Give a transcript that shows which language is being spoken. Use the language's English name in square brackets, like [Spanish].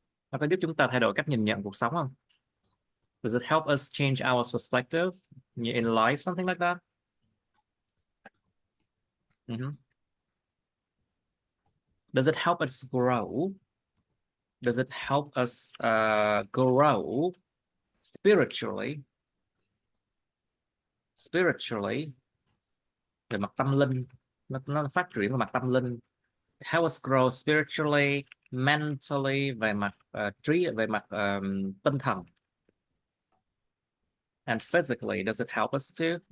[Vietnamese] Nó có giúp chúng ta thay đổi cách nhìn nhận cuộc sống không? [English] Does it help us change our perspective in life, something like that? Does it help us grow? Does it help us grow spiritually? [Vietnamese] Spiritually, về mặt tâm linh, nó phát triển về mặt tâm linh. [English] Help us grow spiritually, mentally, [Vietnamese] về mặt về mặt tinh thần. [English] And physically, does it help us too?